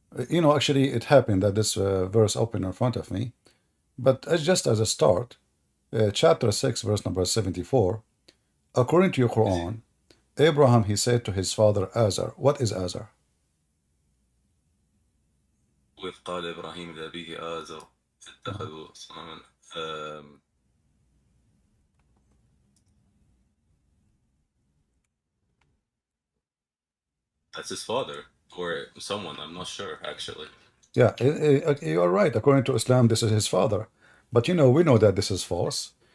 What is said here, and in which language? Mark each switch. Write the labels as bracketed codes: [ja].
[en] You know, actually, it happened that this verse opened in front of me, but as just as a start, chapter 6, verse number 74, according to your Quran, Abraham, he said to his father Azar. What is Azar? [ar] وإذ قال إبراهيم لأبيه آزر [en] Uh-huh. [ar] اتخذوا صنما. [en] Um, that's his father or someone. I'm not sure actually. Yeah, you are right. According to Islam, this is his father. But you know, we know that this is false.